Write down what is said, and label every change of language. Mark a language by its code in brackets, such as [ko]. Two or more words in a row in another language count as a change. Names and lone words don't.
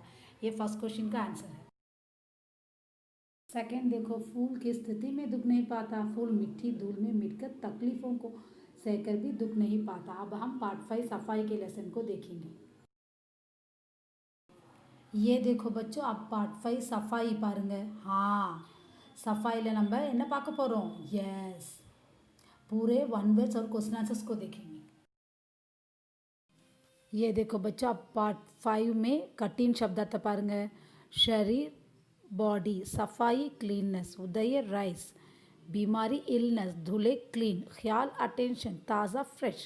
[hi] ये [en] first question [hi] का आंसर है। सेकंड देखो, फूल किस स्थिति में दुख नहीं पाता, फूल मिट्टी धूल में मिटकर तकलीफों को सहकर भी दुख नहीं पाता। अब हम पार्ट 5 सफाई के लेसन को देखेंगे। ये देखो बच्चों, अब पार्ट 5 सफाई பாருங்க। [ta] हाँ, सफाईல நம்ம என்ன பார்க்க போகிறோம்? [hi] यस, पूरे [en] one words [hi] और [en] question answers [hi] को देखेंगे। ये देखो बच्चों, अब पार्ट 5 में कठिन शब्दार्थ பாருங்க। शरीर बॉडी, सफाई क्लीननेस, उदय राइस, बीमारी इलनेस, धुले क्लीन, ख्याल अटेंशन, ताज़ा फ्रेश।